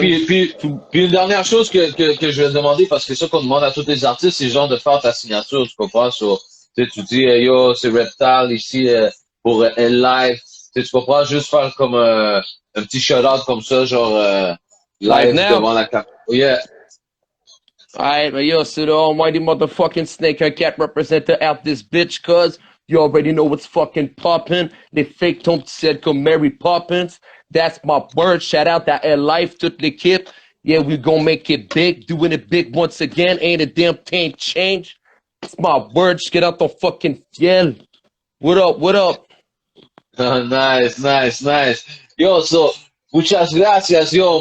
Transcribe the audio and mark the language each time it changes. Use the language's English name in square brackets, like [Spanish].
[French] puis une dernière chose que je vais demander, parce que c'est ça qu'on demande à tous les artistes, c'est genre de faire ta signature, tu comprends? Sur, tu dis, yo, c'est Reptile ici pour L-Live. Tu comprends? Juste faire comme un petit shout-out comme ça, genre live [English] Live now? [French] devant la caméra. Yeah. [English] Alright, but yo, so the almighty motherfucking snake and cat representer out this bitch, cuz you already know what's fucking poppin'. They fake [French] ton petit [English] said [French] comme [English] Mary Poppins. That's my word. Shout out to L-Life, [French] toute l'équipe. [English] Yeah, we gonna make it big. Doing it big once again. Ain't a damn thing change. It's my word. Just get out the fucking fiel. What up? Nice. Yo, so, [Spanish] muchas gracias, [English] yo.